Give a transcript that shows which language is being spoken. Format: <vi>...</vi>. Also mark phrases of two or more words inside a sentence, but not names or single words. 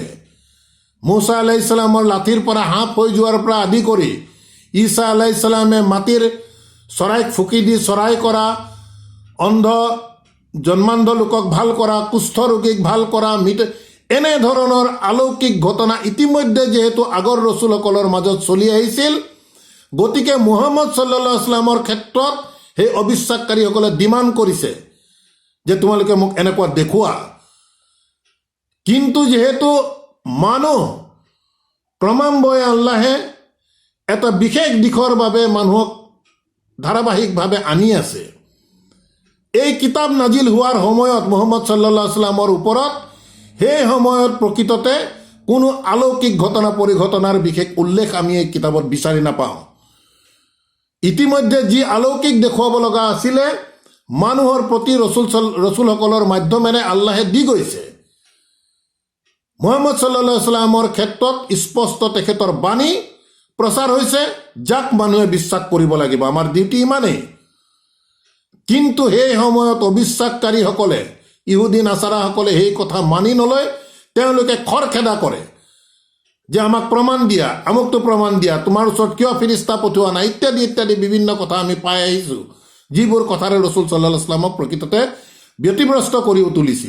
<as>মুছা</as> <ar>عليه السلام</ar> <as>লাঠিৰ পৰা সাপ হৈ যোৱাৰ পৰা আদি কৰি ঈসা</as> <ar>عليه السلام</ar> <as>মাটিৰ চৰাইক ফুকি দি চৰাই কৰা, অন্ধ জন্মান্ধ লোকক ভাল কৰা, কুষ্ঠ ৰোগীক ভাল কৰা, এনে ধৰণৰ অলৌকিক ঘটনা ইতিমধ্যে যিহেতু আগৰ ৰচুলসকলৰ মাজত চলি আহিছিল, গতিকে মুহাম্মদ</as> <ar>صلى الله عليه وسلم</ar> <as>ক্ষেত্ৰত সেই অবিশ্বাসকাৰীসকলে ডিমাণ্ড কৰিছে যে তোমালোকে মোক এনেকুৱা দেখুওৱা। কিন্তু যিহেতু মানুহ ক্ৰমান্বয়ে আল্লাহে এটা বিশেষ দিশৰ বাবে মানুহক ধাৰাবাহিকভাৱে আনি আছে। এই কিতাপ নাজিল হোৱাৰ সময়ত মুহাম্মদ</as> <ar>صلى الله عليه وسلم</ar> <as>ওপৰত সেই সময়ত প্ৰকৃততে কোনো অলৌকিক ঘটনা পৰিঘটনাৰ বিশেষ উল্লেখ আমি এই কিতাপত বিচাৰি নাপাওঁ। ইতিমধ্যে যি অলৌকিক দেখুৱাব লগা আছিলে, মানুহৰ প্ৰতি ৰচুলসকলৰ মাধ্যমেৰে আল্লাহে দি গৈছে। মুহাম্মদ</as> <ar>صلى الله عليه وسلم</ar> <as>ক্ষেত্ৰত স্পষ্ট তেখেতৰ বাণী প্ৰচাৰ হৈছে, যাক মানুহে বিশ্বাস কৰিব লাগিব, আমাৰ ডিউটি ইমানেই। কিন্তু সেই সময়ত অবিশ্বাসকাৰীসকলে, ইহুদী নাছাৰাসকলে সেই কথা মানি নলয়। তেওঁলোকে খৰখেদা কৰে যে আমাক প্ৰমাণ দিয়া, আমুকটো প্ৰমাণ দিয়া, তোমাৰ ওচৰত কিয় ফিৰিস্তা পঠোৱা নাই, ইত্যাদি ইত্যাদি বিভিন্ন কথা আমি পাই আহিছোঁ, যিবোৰ কথাৰে ৰচুল</as> <ar>صلى الله عليه وسلم</ar> <as>প্ৰকৃততে ব্যতিব্ৰস্ত কৰি তুলিছিল।</as>